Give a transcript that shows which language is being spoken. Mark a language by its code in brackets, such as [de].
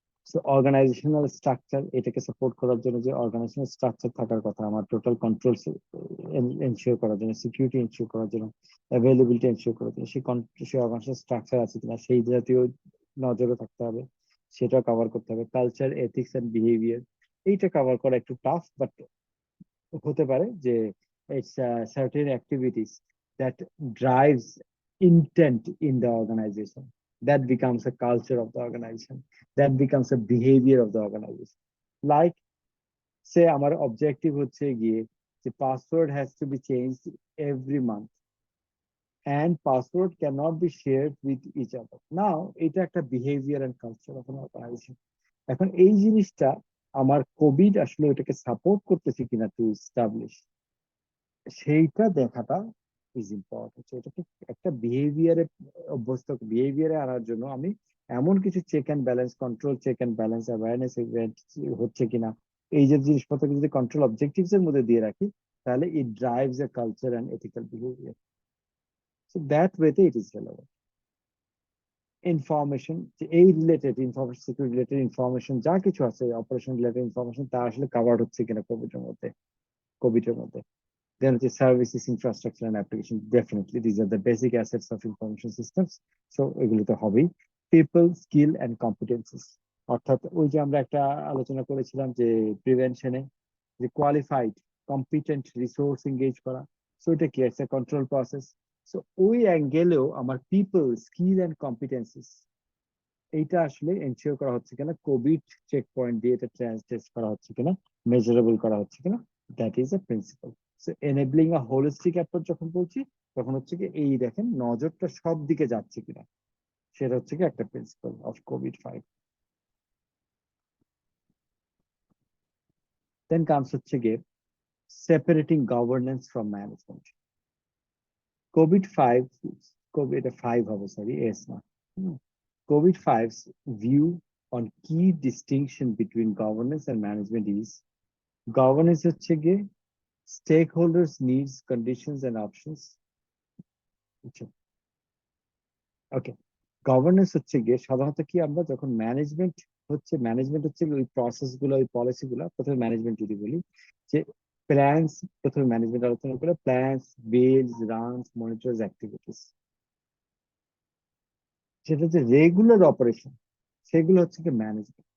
[bn] So organisational structure, এটাকে support করার জন্য যে অর্গানাইজেশনাল স্ট্রাকচার থাকার কথা, আমার টোটাল কন্ট্রোল এনশিওর করার জন্য, সিকিউরিটি এনশিওর করার জন্য, অ্যাভেলেবিলিটি এনশিওর করার জন্য, সেই অর্গানাইজেশনাল স্ট্রাকচার আছে কিনা সেই জাতীয় নজরও থাকতে হবে, সেটা কভার করতে হবে। [en] culture, ethics and behaviour, [bn] এইটা কভার করা একটু টাফ, বাট হতে পারে যে [en] it's certain activities that drives intent in the organization, that becomes a culture of the organization, that becomes a behavior of the organization. Like, say আমার objective [bn] হচ্ছে গিয়ে যে [en] password has to be changed every month and password cannot be shared with each other. Now [bn] এটা একটা [en] behavior and culture of an organization. [bn] এখন এই জিনিসটা আমার কোভিড আসলে ওটাকে সাপোর্ট করতেছে কিনা [en] to establish, [bn] সেইটা দেখাটা ইজ ইম্পর্টেন্ট। এটাকে একটা বিহেভিয়ারে অভ্যস্ত, বিহেভিয়ারে আনার জন্য আমি এমন কিছু check and balance, control, check and balance, awareness event হচ্ছে কিনা, এই যে জিনিসপত্র যদি কন্ট্রোল অবজেক্টিভস এর মধ্যে দিয়ে রাখি, তাহলে [en] It drives a culture and ethical behaviour. So that ওয়েতে it is relevant. [bn] ইনফরমেশন, এই related information, security related information যা কিছু আছে, অপারেশন রিলেটেড ইনফরমেশন, তা আসলে কাভার্ড হচ্ছে কিনা কোভিডের মধ্যে। [en] Then the services, infrastructure and application, definitely these are the basic assets of information systems. [bn] So এগুলোতে হবেই। People, skill and competencies, অর্থাৎ ওই যে আমরা একটা আলোচনা করেছিলাম যে প্রিভেনশনে যে কোয়ালিফাইড কম্পিটেন্ট রিসোর্স এঙ্গেজ করা, সো এটা কি একটা কন্ট্রোল প্রসেস। সো ওই অ্যাঙ্গেলেও আমার পিপল, স্কিল এন্ড কম্পিটেন্সিস, এইটা আসলে এনশিওর করা হচ্ছে কিনা, কোভিড চেক পয়েন্ট দিয়ে এটা টেস্ট করা হচ্ছে কিনা, মেজারেবল করা হচ্ছে কিনা, [en] That is a principle. [bn] So enabling a holistic approach যখন বলছি, তখন হচ্ছে কি এই দেখেন নজরটা সব দিকে যাচ্ছে কিনা, সেটা হচ্ছে কি একটা প্রিন্সিপাল অফ কোভিড-5। [en] then comes [bn] হচ্ছে গিয়ে [en] Separating governance from management. কোভিড-5, [bn] কোভিড-5 হবে, সরি, এস না, [en] COVID-5's view on key distinction between governance and management is, governance [bn] হচ্ছে গিয়ে [en] stakeholders needs, conditions and options. [bn] Okay, governance হচ্ছে গিয়ে সাধারণত কি, আমরা যখন ম্যানেজমেন্ট হচ্ছে ওই প্রসেস গুলো, ওই পলিসি গুলো, প্রথমে ম্যানেজমেন্ট যদি বলি যে প্ল্যানস, প্রথমে ম্যানেজমেন্ট আলোচনা করে প্ল্যানস, বিলস, রানস, মনিটরস, অ্যাক্টিভিটিস, সেটা যে রেগুলার অপারেশন, সেগুলো হচ্ছে কি ম্যানেজমেন্ট।